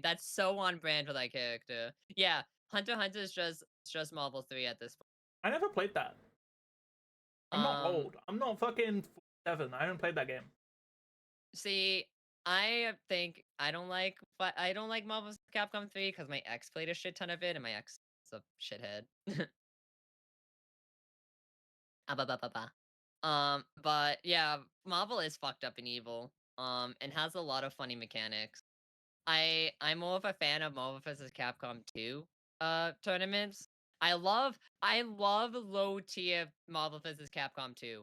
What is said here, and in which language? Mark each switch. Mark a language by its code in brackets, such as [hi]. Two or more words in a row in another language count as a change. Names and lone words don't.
[en] That's so on brand for that character. Yeah, Hunter x Hunter is just Marvel 3 at this I never played that. I'm point. not old. I'm not fucking 7. I haven't played that game. See, I think I don't like Marvel vs. Capcom 3 because my ex played a shit ton of it and my ex is a shithead. Ah, ba, ba, ba, ba. But yeah, Marvel is fucked up and evil. And has a lot of funny mechanics. I'm more of a fan of Marvel vs. Capcom 2 tournaments. I love low tier Marvel vs. Capcom 2.